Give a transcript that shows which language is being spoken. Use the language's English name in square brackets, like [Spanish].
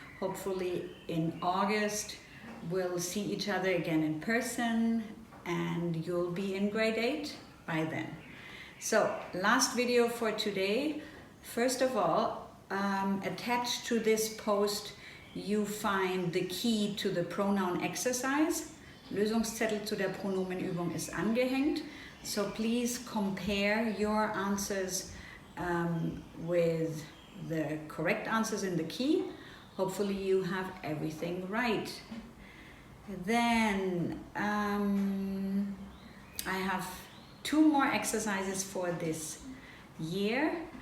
[English] Hopefully in August we'll see each other again in person and you'll be in grade 8 by then. So last video for today. First of all, attached to this post you find the key to the pronoun exercise. [German] Lösungszettel zu der Pronomenübung ist angehängt. [English] So please compare your answers with the correct answers in the key. Hopefully you have everything right. Then I have 2 more exercises for this year.